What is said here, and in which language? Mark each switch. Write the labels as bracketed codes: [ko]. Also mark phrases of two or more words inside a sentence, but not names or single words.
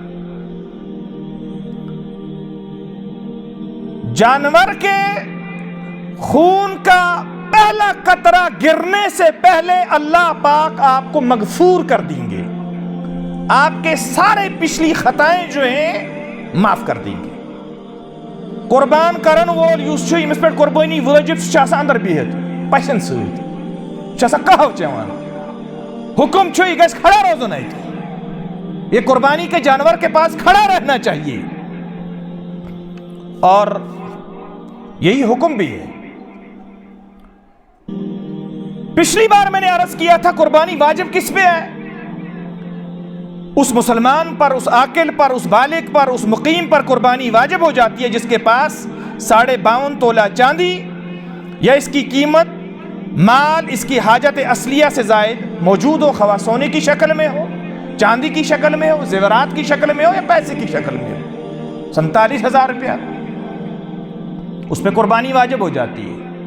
[ur] جانور کے خون کا پہلا قطرہ گرنے سے پہلے اللہ پاک آپ کو مغفور کر دیں گے، آپ کے سارے پچھلی خطائیں جو ہیں معاف کر دیں گے۔ [ks] قربان کرن وول یوس چھُ ییٚمِس پٮ۪ٹھ قربٲنی وٲجِب سُہ چھُ آسان اندر بِہِتھ پشن سۭتۍ، چھُ آسان کہو چٮ۪وان، حکم چھُ یہِ گژھِ کھڑا روزُن اَتہِ، [ur] یہ قربانی کے جانور کے پاس کھڑا رہنا چاہیے، اور یہی حکم بھی ہے۔ پچھلی بار میں نے عرض کیا تھا قربانی واجب کس پہ ہے؟ اس مسلمان پر، اس عاقل پر، اس بالغ پر، اس مقیم پر قربانی واجب ہو جاتی ہے جس کے پاس 52.5 تولہ چاندی یا اس کی قیمت مال اس کی حاجت اصلیہ سے زائد موجود ہو، خواہ سونے کی شکل میں ہو، چاندی کی شکل میں ہو، زیورات کی شکل میں ہو، یا پیسے کی شکل میں ہو، 47,000 روپیہ، اس پہ قربانی واجب ہو جاتی ہے۔